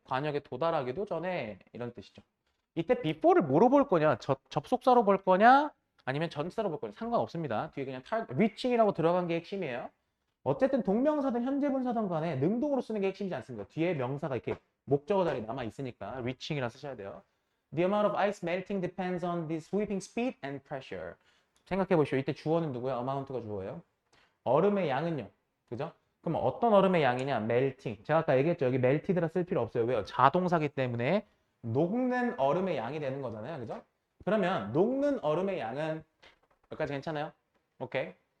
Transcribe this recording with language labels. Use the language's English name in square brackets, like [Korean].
[Korean] 관역에 도달하기도 전에 이런 뜻이죠. 이때 before를 뭐로 볼 거냐? 접속사로 볼 거냐? 아니면 전치사로 볼 거냐? 상관없습니다. 뒤에 그냥 reaching이라고 들어간 게 핵심이에요. 어쨌든 동명사든 현재분사든 간에 능동으로 쓰는 게 핵심이지 않습니까? 뒤에 명사가 이렇게 목적어 자리에 남아 있으니까 reaching이라 쓰셔야 돼요. [English] The amount of ice melting depends on the sweeping speed and pressure. [Korean] 생각해 보시오. 이때 주어는 누구야? amount가 주어예요. 얼음의 양은요. 그죠? 그럼 어떤 얼음의 양이냐? melting. 제가 아까 얘기했죠. 여기 melted라 쓸 필요 없어요. 왜요? 자동사기 때문에 녹는 얼음의 양이 되는 거잖아요. 그죠? 그러면 녹는 얼음의 양은 여기까지 괜찮아요? 오케이.